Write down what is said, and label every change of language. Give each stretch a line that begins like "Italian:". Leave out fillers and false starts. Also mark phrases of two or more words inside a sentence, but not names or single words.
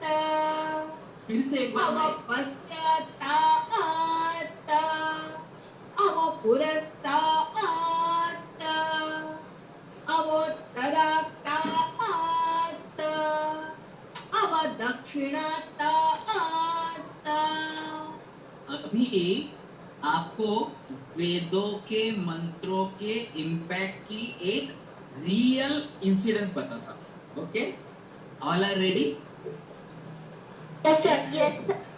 Hindi: फिर से एक
Sanskrit: अव
Hindi: बार
Sanskrit: पश्चातात अव पुरस्तात अवोत्तरातात अव दक्षिणातात
Hindi: अभी आपको वेदों के मंत्रों के इम्पैक्ट की एक
English: real incidence
Hindi: बताता हूँ।
English: Okay, all are ready? Yes, sir. Yes, sir.